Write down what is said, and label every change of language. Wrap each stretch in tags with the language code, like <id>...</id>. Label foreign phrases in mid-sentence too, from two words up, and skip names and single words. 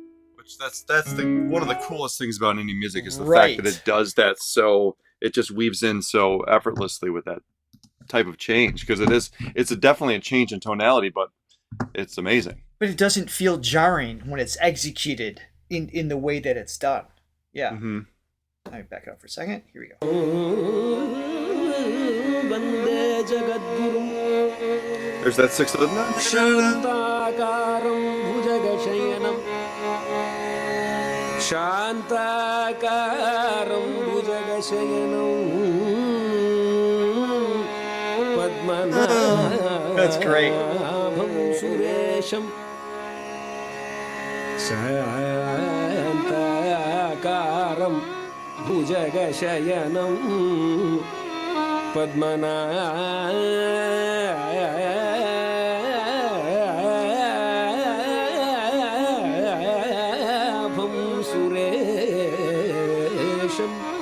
<en>Which that's the one of the coolest things about indie music is the fact that it does that, so it just weaves in so effortlessly with that type of change, because it's definitely a change in tonality, but it's amazing. But it doesn't feel jarring when it's executed in the way that it's done. Yeah. Mm-hmm. Let me back it up for a second. Here we go.</en> <sa>Vande Jagadgurum</sa> <en>There's that sixth of the</en> <sa>Shantakaram Bhujagashayanam Shantakaram Bhujagashayanam Padmanabham</sa> <en>That's great.</en> <sa>Suresham Shantakaram Bhujagashayanam Padmanabham Suresham</sa>